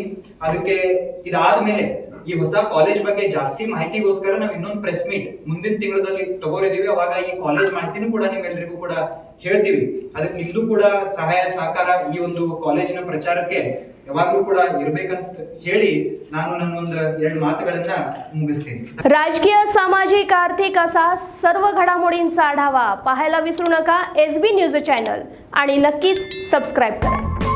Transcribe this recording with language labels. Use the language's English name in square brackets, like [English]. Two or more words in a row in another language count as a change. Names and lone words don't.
[Kannada] ಅದಕ್ಕೆ ಇದಾದ್ಮೇಲೆ ಈ ಹೊಸ ಕಾಲೇಜ್ ಬಗ್ಗೆ ಜಾಸ್ತಿ ಮಾಹಿತಿಗೋಸ್ಕರ ನಾವು ಇನ್ನೊಂದು [English] press meet [Kannada] ಮುಂದಿನ ತಿಂಗಳಲ್ಲಿ ತಗೋರಿದೀವಿ. ಅವಾಗ ಈ ಕಾಲೇಜ್ ಮಾಹಿತಿನೂ ಕೂಡ ನಿಮ್ಮೆಲ್ಲರಿಗೂ ಕೂಡ ಹೇಳ್ತೀವಿ. ಅದಕ್ಕೆ ನಿಮ್ದು ಕೂಡ ಸಹಾಯ ಸಹಕಾರ ಈ ಒಂದು ಕಾಲೇಜಿನ ಪ್ರಚಾರಕ್ಕೆ ಯಾವಾಗ್ಲೂ ಕೂಡ ಇರ್ಬೇಕಂತ ಹೇಳಿ ನಾನು ನನ್ನ ಒಂದು 2 मातुಗಳನ್ನ मुगिस्ತೀನಿ. [Marathi] राजकीय, सामाजिक, आर्थिक असा सर्व घडामोडींचा आढावा पाहायला विसरू नका SB न्यूज चॅनल आणि नक्कीच सबस्क्राइब करा.